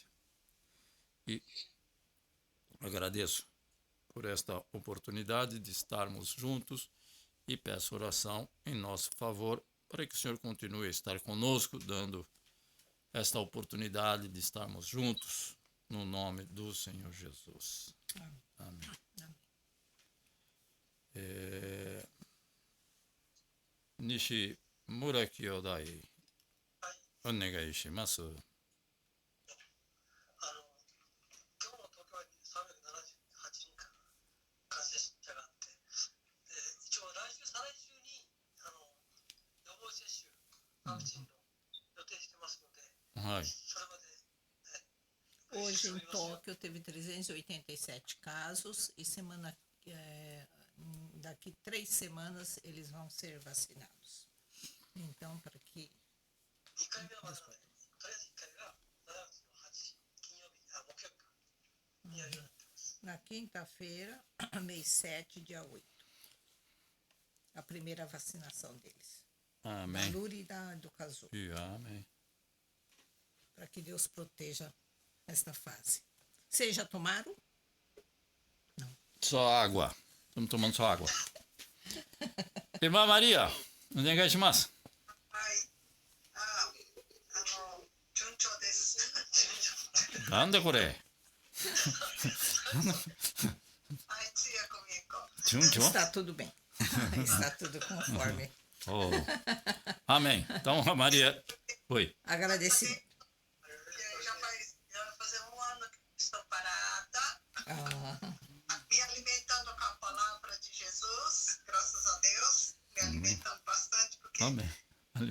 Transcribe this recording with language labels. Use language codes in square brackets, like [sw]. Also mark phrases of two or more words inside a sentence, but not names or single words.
[pt] E agradeço por esta oportunidade de estarmos juntos e peço oração em nosso favor para que o Senhor continue a estar conosco, dando esta oportunidade de estarmos juntos no nome do Senhor Jesus. Amém. [ja] 西村兄弟、お願いします. ワクチンの予定してますので、はい。それまで、 [pt] Hoje em Tóquio teve 387 casos e daqui 3 semanas eles vão ser vacinados. Então, para que... [ja] 2 回目はまだなので、とりあえず1回目は7月の8、木曜日、木曜日か、にやるようになってます。 [pt] Na quinta-feira, mês 7, dia 8. A primeira vacinação deles. Amém. Da Luri e do Cazu. Amém. Para que Deus proteja esta fase. Vocês já tomaram? Não. Só água. Estamos tomando só água. Irmã Maria, [ja] お願いします. はい。順調です。順調。なんだこれ。はい、通訳見えこ。順調? [pt] Está tudo bem. Está tudo conforme. Oh. Amém. Então, a Maria. Oi. Agradecimento. Já vai fazer um ano que estou parada, me alimentando com a palavra de Jesus, graças a Deus, me alimentando bastante, porque